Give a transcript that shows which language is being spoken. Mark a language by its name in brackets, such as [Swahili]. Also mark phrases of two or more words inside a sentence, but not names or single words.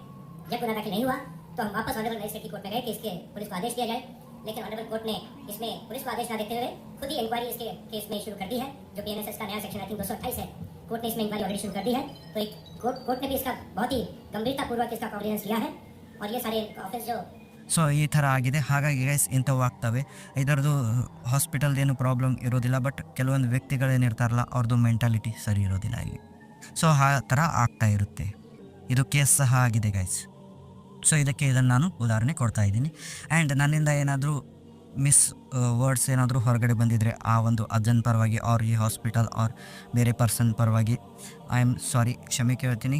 [Hindi] जब गुना दाखिल नहीं हुआ तो हम वापस [English] honorable magistrate [Hindi] की कोर्ट में गए कि इसके पुलिस को आदेश दिया जाए. लेकिन [English] honorable court [Hindi] ने इसमें पुलिस को आदेश न देते हुए खुद ही इंक्वायरी इसके केस में शुरू कर दी है, जो बीएनएसएस का नया सेक्शन [English] I think [Hindi] 228 है. कोर्ट ने इसमें [English] inquiry already [Hindi] शुरू कर दी है. तो एक कोर्ट ने भी इसका बहुत ही गंभीरतापूर्वक इसका कॉग्निजेंस लिया है. और ये सारे ऑफिस जो [Kannada] ಸೊ ಈ ಥರ ಆಗಿದೆ. ಹಾಗಾಗಿ ಗೈಸ್ ಇಂಥವು ಆಗ್ತವೆ. ಇದರದ್ದು ಹಾಸ್ಪಿಟಲ್ದೇನು ಪ್ರಾಬ್ಲಮ್ ಇರೋದಿಲ್ಲ, ಬಟ್ ಕೆಲವೊಂದು ವ್ಯಕ್ತಿಗಳೇನಿರ್ತಾರಲ್ಲ ಅವ್ರದ್ದು ಮೆಂಟಾಲಿಟಿ ಸರಿ ಇರೋದಿಲ್ಲ ಇಲ್ಲಿ. ಸೊ ಆ ಥರ ಆಗ್ತಾ ಇರುತ್ತೆ. ಇದು ಕೇಸ್ ಸಹ ಆಗಿದೆ ಗೈಸ್. ಸೊ ಇದಕ್ಕೆ ಇದನ್ನು ನಾನು ಉದಾಹರಣೆ ಕೊಡ್ತಾ ಇದ್ದೀನಿ. ಆ್ಯಂಡ್ ನನ್ನಿಂದ ಏನಾದರೂ [English] miss words [Kannada] ಏನಾದರೂ ಹೊರಗಡೆ ಬಂದಿದ್ದರೆ ಆ ಒಂದು ಅಜ್ಜನ ಪರವಾಗಿ ಆರ್ ಈ ಹಾಸ್ಪಿಟಲ್ ಆರ್ ಬೇರೆ ಪರ್ಸನ್ ಪರವಾಗಿ [English] I am sorry, [Kannada] ಕ್ಷಮೆ ಕೇಳ್ತೀನಿ.